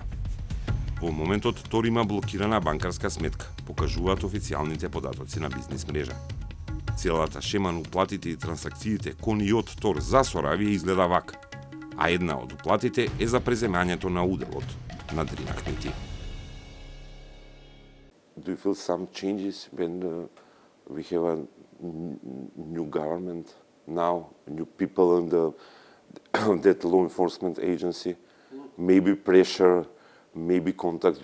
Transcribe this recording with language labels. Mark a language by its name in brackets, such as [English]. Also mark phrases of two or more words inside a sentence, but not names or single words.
[Macedonian] Во моментот Тор има блокирана банкарска сметка, покажуваат официјалните податоци на бизнис мрежа. Целата шема на уплатите и трансакциите кон и од Тор за Соравија изгледа вака, а една од уплатите е за преземањето на уделот на Дрин Ahmeti. [English] Do you feel some changes when we have a new government now, new people in that law enforcement agency? Maybe pressure, maybe contacts.